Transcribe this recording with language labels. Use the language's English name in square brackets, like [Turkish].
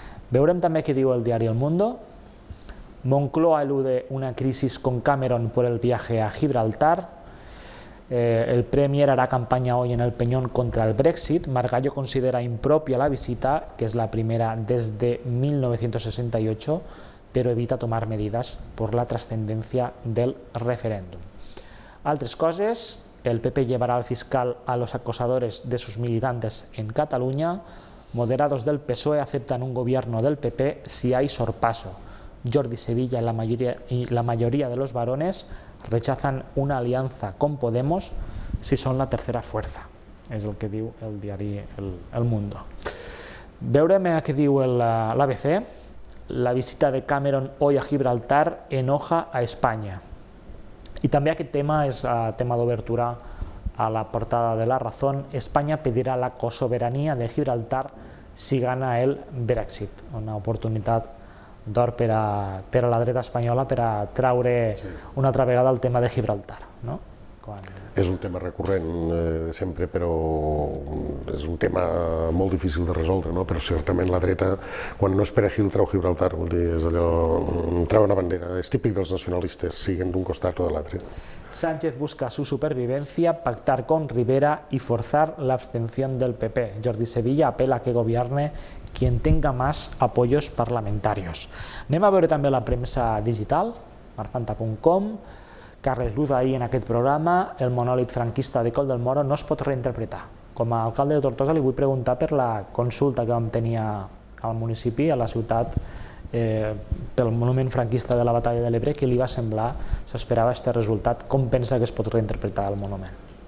[Catalan] Veurem també què diu el diari El Mundo. [Spanish] Moncloa elude una crisis con Cameron por el viaje a Gibraltar. El Premier hará campaña hoy en el Peñón contra el Brexit. Margallo considera impropia la visita, que es la primera desde 1968, pero evita tomar medidas por la trascendencia del referéndum. [Catalan] Altres coses, [Spanish] el PP llevará al fiscal a los acosadores de sus militantes en Cataluña. Moderados del PSOE aceptan un gobierno del PP si hay sorpaso. Jordi Sevilla y la mayoría de los varones rechazan una alianza con Podemos si son la tercera fuerza. [Catalan] És el que diu el diari El Mundo. Veurem què diu l'ABC. [Spanish] La visita de Cameron hoy a Gibraltar enoja a España. Y también [Catalan] aquest tema és tema d'obertura a la portada de La Razón. [Spanish] España pedirá la cosoberanía de Gibraltar si gana el Brexit. [Catalan] Una oportunitat d'or per a la dreta espanyola per a traure una altra vegada el tema de Gibraltar. És un tema recurrent sempre, però és un tema molt difícil de resoldre, però certament la dreta, quan no és Perejil, treu Gibraltar, vol dir, és allò, treu una bandera, és típic dels nacionalistes, siguen d'un costat o de l'altre. [Spanish] Sánchez busca su supervivencia, pactar con Rivera y forzar la abstención del PP. Jordi Sevilla apela a que gobierne quien tenga más apoyos parlamentarios. [Catalan] Anem a veure també la premsa digital, marfanta.com. Carles Luz ahir en aquest programa, el monòlit franquista de Coll del Moro no es pot reinterpretar. Com a alcalde de Tortosa li vull preguntar per la consulta que vam tenir al municipi, a la ciutat, pel monument franquista de la Batalla de l'Ebre, què li va semblar, s'esperava aquest resultat, com pensa que es pot reinterpretar el monument?